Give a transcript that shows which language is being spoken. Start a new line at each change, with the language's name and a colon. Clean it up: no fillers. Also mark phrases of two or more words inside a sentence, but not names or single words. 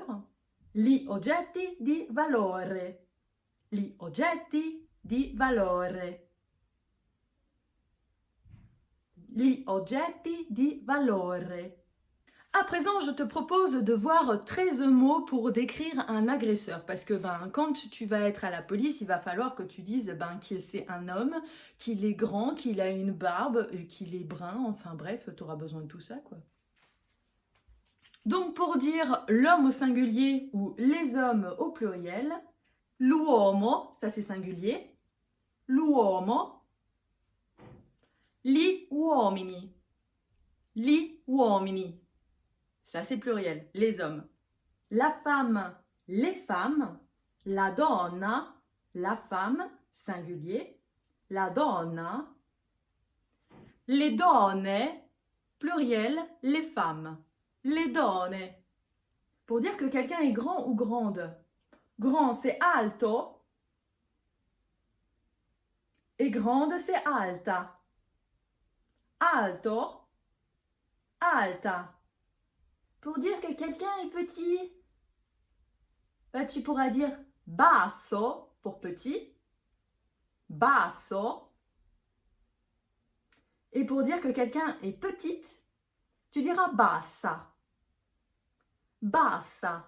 Italian: Gli oggetti di valore. Gli oggetti di valore. Gli oggetti di valore.
French: À présent, je te propose de voir 13 mots pour décrire un agresseur. Parce que quand tu vas être à la police, il va falloir que tu dises que c'est un homme, qu'il est grand, qu'il a une barbe, qu'il est brun. Enfin bref, tu auras besoin de tout ça, quoi. Donc pour dire l'homme au singulier ou les hommes au pluriel, l'uomo, ça c'est singulier.
Italian: L'uomo. Gli uomini. Gli uomini.
French: Ça, c'est pluriel, les hommes. La femme, les femmes.
Italian: La donna,
French: la femme, singulier.
Italian: La donna.
French: Les donne, pluriel, les femmes. Les donne. Pour dire que quelqu'un est grand ou grande. Grand, c'est alto. Et grande, c'est alta.
Italian: Alto, alta.
French: Pour dire que quelqu'un est petit, tu pourras dire basso pour petit, basso. Et pour dire que quelqu'un est petite, tu diras bassa, bassa.